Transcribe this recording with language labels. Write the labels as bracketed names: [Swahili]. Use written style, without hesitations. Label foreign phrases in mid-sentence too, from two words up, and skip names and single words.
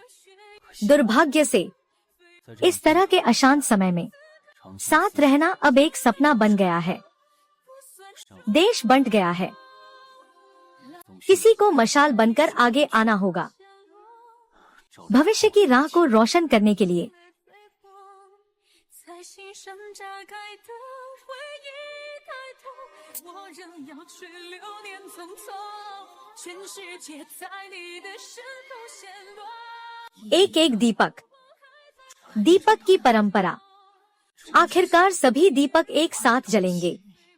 [Hindi] दुर्भाग्य से इस तरह के अशांत समय में साथ रहना अब एक सपना बन गया है। देश बंट गया है। किसी को मशाल बनकर आगे आना होगा भविष्य की राह को रोशन करने के लिए। [Chinese] 在心上炸开的回忆，抬头，我仍要去流年匆匆，全世界在你的身后显露。 [Hindi] एक एक दीपक, दीपक की परंपरा। आखिरकार सभी दीपक एक साथ जलेंगे।